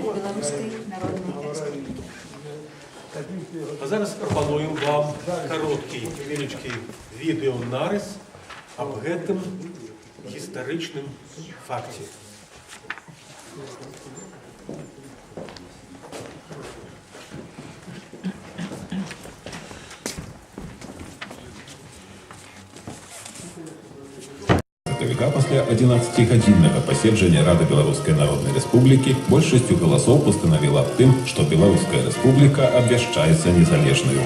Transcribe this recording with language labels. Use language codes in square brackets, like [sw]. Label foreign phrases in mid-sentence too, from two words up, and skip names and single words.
[uk] Білоруської Народної Республіки. А зараз пропонуємо вам короткий, невеличкий відеонарис об [be] гэтым гістарычным факце. После 11-гадзіннага паседжання Рады Беларускай Народнай Рэспублікі большасцю галасоў пастанавіла аб тым, што Беларуская Рэспубліка абвяшчаецца незалежнаю.